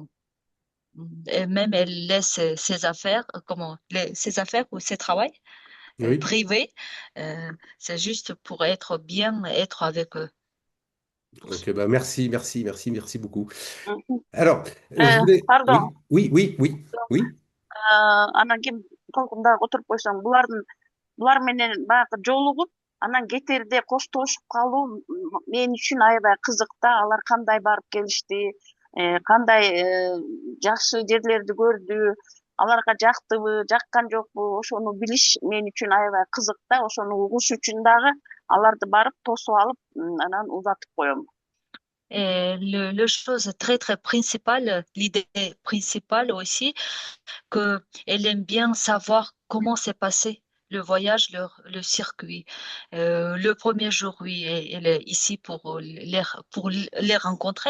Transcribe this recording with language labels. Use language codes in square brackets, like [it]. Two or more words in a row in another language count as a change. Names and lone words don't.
[fr] Et même elle laisse ses affaires, ses affaires ou ses travails Oui. privés, c'est juste pour être bien, être avec eux. Ok, bah merci beaucoup. Мгм. Alors, je voulais. Pardon. Oui. [ky] Анан ким толкундагы отуруп койсоң, булар менен баягы жолугуп, анан кетерде коштошуп калуу мен үчүн аябай кызык да. Алар кандай барып келишти, кандай жакшы жерлерди көрдү, аларга жактыбы, жаккан жокпу, ошону билиш мен үчүн аябай кызык да. Ошону угуш үчүн дагы аларды барып тосуп алып, анан узатып коем. [fr] Et le chose très principale, l'idée principale aussi, que elle aime bien savoir comment s'est passé le voyage, le circuit. Le premier jour, oui, elle est ici pour les rencontrer.